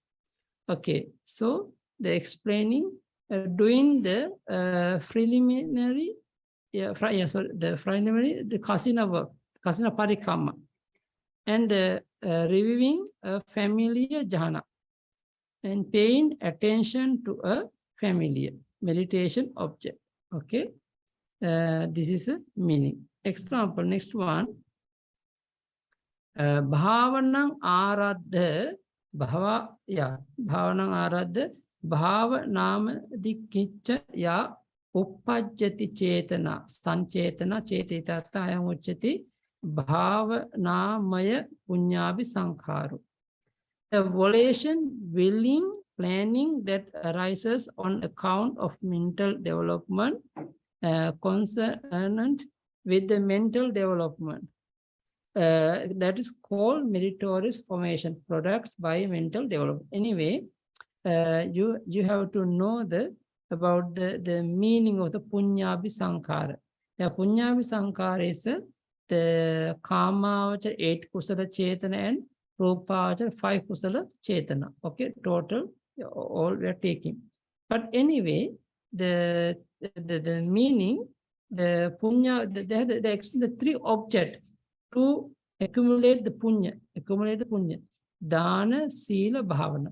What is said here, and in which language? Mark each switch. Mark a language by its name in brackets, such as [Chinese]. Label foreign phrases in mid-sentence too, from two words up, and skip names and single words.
[English] Okay, so the explaining, doing the preliminary, the kasina work, [Pali] kasina parikamma, [English] and reviewing a familiar jhana, and paying attention to a familiar meditation object. Okay, this is a meaning. Example, next one. [Pali] Bhavanang aradha, bhavanang aradha, bhavanam dikicca ya uppajjati chetana, sanchetana chetitatta ayam uchati bhavanamaya punyabi sankharu. [English] The volition, willing, planning that arises on account of mental development, concerned with the mental development. That is called meritorious formation, products by mental development. Anyway, you have to know about the meaning of the punyabi sankhara. The punyabi sankhara is the [Pali] kamavachara 8 kusala chetana [English] and [Pali] rupavachara 5 kusala chetana. [English] Okay, total all we are taking. But anyway, the meaning, the punya, they explain the three objects to accumulate the punya, [Pali] Dana, Sila, Bhavana.